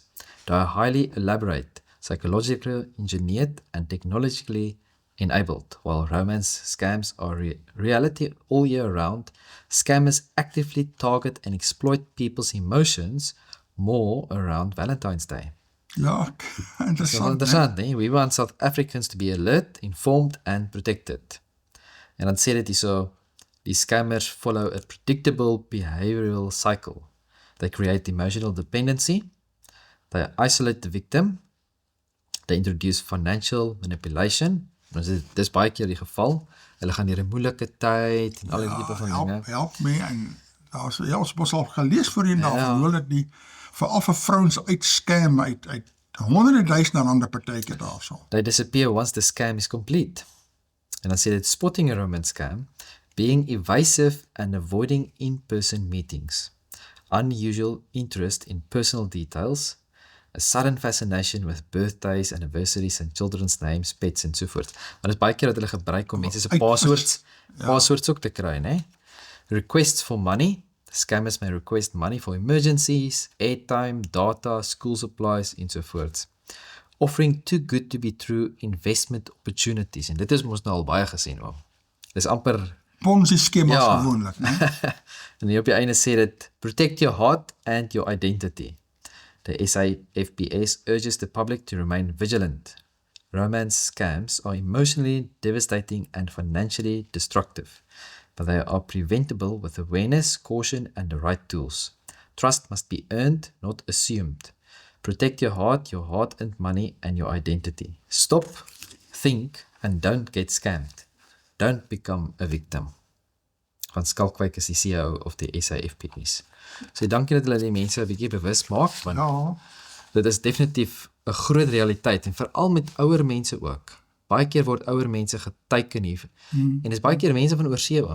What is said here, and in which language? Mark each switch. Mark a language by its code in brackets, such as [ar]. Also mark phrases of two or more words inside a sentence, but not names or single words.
[en] They are highly elaborate, psychologically engineered, and technologically enabled. While romance scams are reality all year round, scammers actively target and exploit people's emotions more around Valentine's Day. [af] Ja, Dis wel interessant. né? interessant, nee? [en] We want South Africans to be alert, informed and protected. [af] En dan sê dit hierso, die [en] scammers follow a predictable behavioral cycle. They create emotional dependency, they isolate the victim, they introduce financial manipulation. [af] Dis baie keer die geval. Hulle gaan deur 'n moeilike tyd en al die tipe van dinge. [en] Help me, [af] en daar's ons mos al gelees voorheen Ja. daarvan hoe dit die veral vir vrouens uitscam uit honderde duisende rande partykeer daarso. [en] They disappear once the scam is complete. [af] En dan sê dit, [en] spotting a romance scam, being evasive and avoiding in-person meetings, unusual interest in personal details, a sudden fascination with birthdays, anniversaries and children's names, pets [af] en sovoorts. Want dit is baie keer dat hulle gebruik om mense se passwords ook te kry, né? [en] Requests for money. Scammers may request money for emergencies, airtime, data, school supplies ensovoorts. Offering too good to be true investment opportunities. [af] En dit is mos nou al baie gesien hoor. Dis amper Ponzi skemas Ja. gewoonlik, né? en hier op die einde sê dit, [en] protect your heart and your identity. The SAFPS urges the public to remain vigilant. Romance scams are emotionally devastating and financially destructive, but they are preventable with awareness, caution, and the right tools. Trust must be earned, not assumed. Protect your heart-earned money, and your identity. Stop, think, and don't get scammed. Don't become a victim. [af] Van Skalkwyk is die CEO of die SAFPS. So dankie dat hulle die mense 'n bietjie bewus maak, want Ja, dit is definitief 'n groot realiteit en veral met ouer mense ook. Baie keer word ouer mense geteiken hier. En dis baie keer mense van oorsee ook.